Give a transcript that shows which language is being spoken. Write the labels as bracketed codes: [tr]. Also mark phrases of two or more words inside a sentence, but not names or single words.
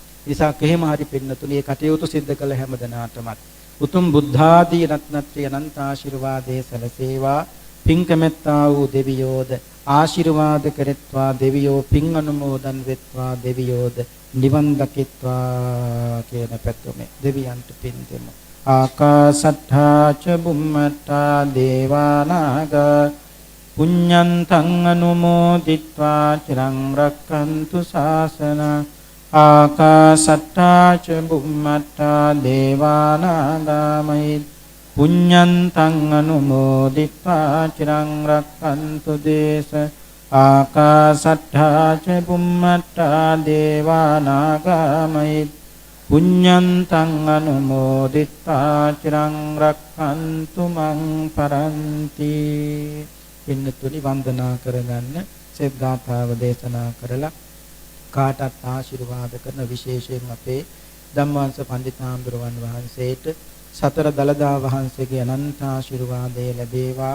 [si] නිසා කෙහෙම හරි පින්නතුනි මේ කටයුතු සිද්ධ කළ හැම දෙනාටමත් උතුම් බුද්ධාදී රත්නත්‍රය අනන්ත ආශිර්වාදයේ සැලසේවා. පින් කැමැත්තා වූ දෙවියෝද ආශිර්වාද කෙරෙත්වා, දෙවියෝ පින් අනුමෝදන් වෙත්වා, දෙවියෝද නිවන් දකිත්වා කියන පැතුමේ දෙවියන්ට පින් දෙමු. [pi] ආකාසට්ඨා ච බුම්මට්ඨා දේවා නාග පුඤ්ඤන්තං අනුමෝදිත්වා චිරං රක්ඛන්තු ශාසනං. ආකාසට්ඨා ච බුම්මට්ඨා දේවා නාග පුඤ්ඤන්තං අනුමෝදිත්වා චිරං රක්ඛන්තු දේශ. ආකාසට්ඨා ච බුම්මට්ඨා දේවා නාග පුඤ්ඤන්තං අනුමෝදිත්වා චිරං රක්ඛන්තු මං පරන්ති. [si] පින්නතුනි වන්දනා කරගන්න සෙත් ගාථාව දේශනා කරලා කාටත් ආශිර්වාද කරන විශේෂයෙන් අපේ ධම්මවංශ පඬිතුමන් වහන්සේට සතර දලදා වහන්සේගේ අනන්ත ආශිර්වාදය ලැබේවා.